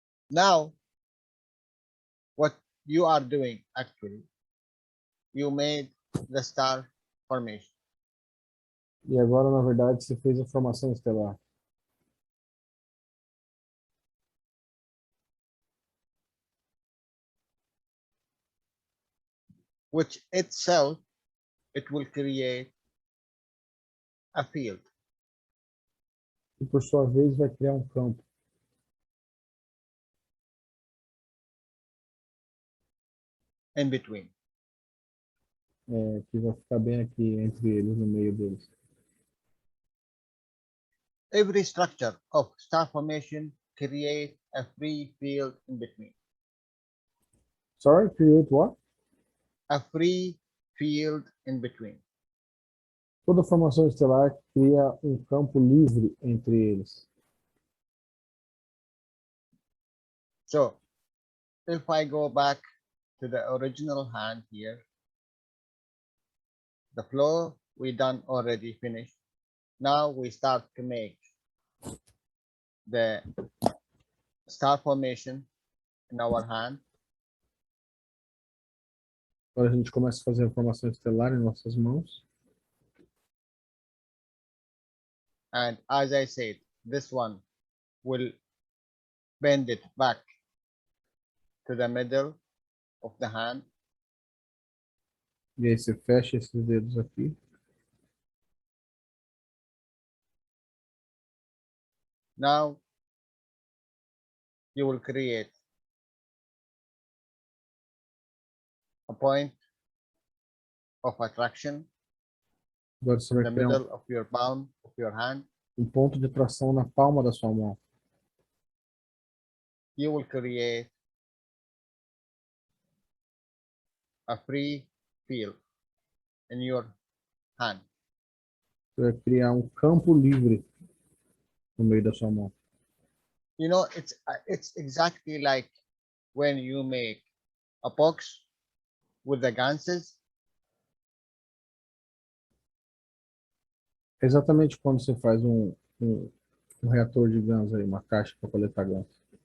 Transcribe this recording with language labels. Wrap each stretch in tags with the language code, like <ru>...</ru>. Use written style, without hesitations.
<en>Now, what you are doing actually, you made the star formation.</en> <pt>E agora, na verdade, você fez a formação estelar.</pt> <en>Which itself, it will create a field.</en> <pt>E, por sua vez, vai criar um campo.</pt> <en>In between.</en> <pt>Que vai ficar bem aqui entre eles, no meio deles.</pt> <en>Every structure of star formation create a free field in between. Sorry, create what? A free field in between.</en> <pt>Toda formação estelar cria um campo livre entre eles.</pt> <en>So, if I go back to the original hand here, the flow we done already finished. Now we start to make the star formation in our hand.</en> <pt>Agora a gente começa a fazer a formação estelar em nossas mãos.</pt> <en>And as I said, this one will bend it back to the middle of the hand.</en> <pt>E aí você fecha esses dedos aqui.</pt> <en>Now you will create a point of attraction</en> <pt>Agora você</pt> <en>in</en> <pt>vai</pt> <en>the</en> <pt>criar</pt> <en>middle of your palm of your hand.</en> <pt>um ponto de atração na palma da sua mão.</pt> <en>You will create a free field in your hand.</en> <pt>Você vai criar um campo livre no meio da sua mão.</pt> <en>You know, it's exactly like when you make a box with the ganses.</en> <pt>É exatamente quando você faz um reator de ganso aí, uma caixa para coletar ganso.</pt>